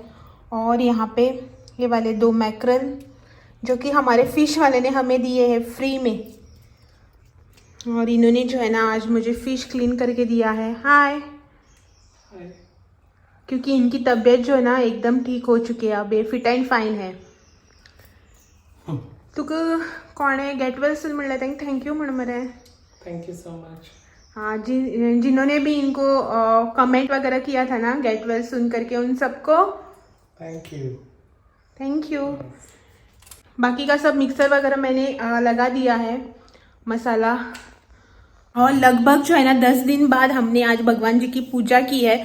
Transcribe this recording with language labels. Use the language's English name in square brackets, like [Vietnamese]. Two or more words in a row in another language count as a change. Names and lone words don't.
[Hindi] और यहाँ पे ये वाले 2 मैक्रल जो कि हमारे फ़िश वाले ने हमें दिए हैं फ्री में। और इन्होंने जो है ना आज मुझे फ़िश क्लीन करके दिया है। हाय। क्योंकि इनकी तबीयत जो है ना एकदम ठीक हो चुकी है, अब ये [English] fit and fine [Hindi] है। [Konkani] तुका कोणे [English] get well soon [Konkani] म्हणलं तांकां थँक्यू म्हण मरे। [English] thank you so much. [Hindi] हाँ, जिन्होंने भी इनको कमेंट वगैरह किया था ना [English] get well soon [Hindi] करके उन सबको [English] thank you. thank you. [Hindi] बाकी का सब मिक्सर वगैरह मैंने लगा दिया है, मसाला। और लगभग जो है ना 10 दिन बाद हमने आज भगवान जी की पूजा की है।